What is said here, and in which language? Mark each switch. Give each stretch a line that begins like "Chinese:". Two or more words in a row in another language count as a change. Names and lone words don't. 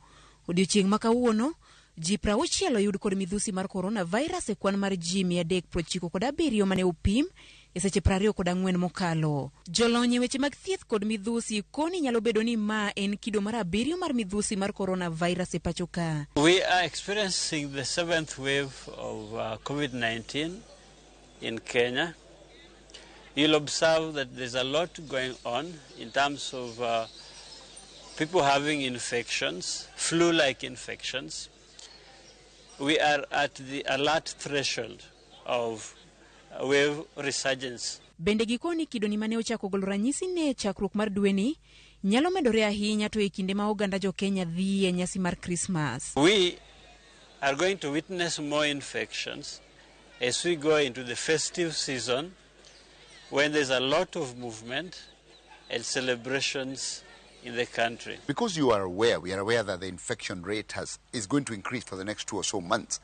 Luo (Kenya and Tanzania): Odiochieng' ma kawuono, ji 60 oyud kod midhusi mar coronavirus e kwan mar ji 397 mane opim e seche 24 mokalo. Jolony e weche mag thieth kod midhusi koni nyalo bedo ni ma en kido mar 7 mar midhusi mar coronavirus e pacho ka.
English: We are experiencing the 7th wave of COVID-19 in Kenya. You'll observe that there's a lot going on in terms of people having infections, flu-like infections. We are at the alert threshold of wave resurgence.
Luo (Kenya and Tanzania): Bende gikoni kido ni mane ochako golo ranyisi ne chakruok mar dweni nyalo medore ahinya to e kinde ma oganda jo Kenya dhi e nyasi mar Christmas.
English: We are going to witness more infections as we go into the festive season when there's a lot of movement and celebrations in the country. Because we are aware that the infection rate is going to increase for the next 2 or so months.